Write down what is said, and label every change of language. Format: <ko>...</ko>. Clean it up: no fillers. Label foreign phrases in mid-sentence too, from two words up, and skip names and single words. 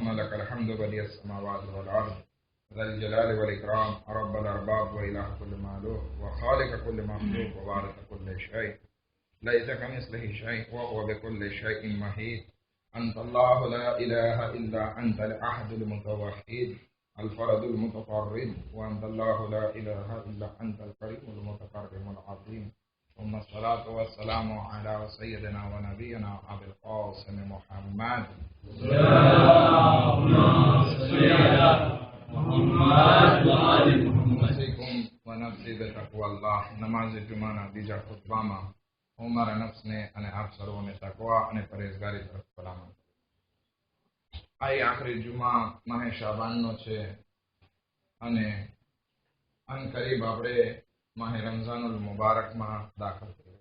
<ar>لك الحمد بديع السماوات والأرض ذا الجلال والإكرام رب الأرباب وإله كل مخلوق وخالق كل مخلوق ووارث كل شيء ليس كمثله شيء وهو بكل شيء محيط أنت الله لا إله إلا أنت الأحد المتوحد الفرد المتفرد وأنت الله لا إله إلا أنت الكريم المتكرم العظيم ثم الصلاة والسلام على سيدنا ونبينا أبي القاسم محمد. اللهم صل على محمد وآل محمد. أوصيكم ونفسي بتقوى الله.</ar> <gu>નમાઝ જુમાના બીજા ખુતબામાં હું મારા નફ્સને અને આપ સર્વોને તકવા અને પરેઝગારી તરફ ભલામણ. આ આખરી જુમા માહે શાબાનનો છે અને અનકરીબ આપણે માહે રમઝાનુલ મુબારકમાં દાખલ થયા.</gu>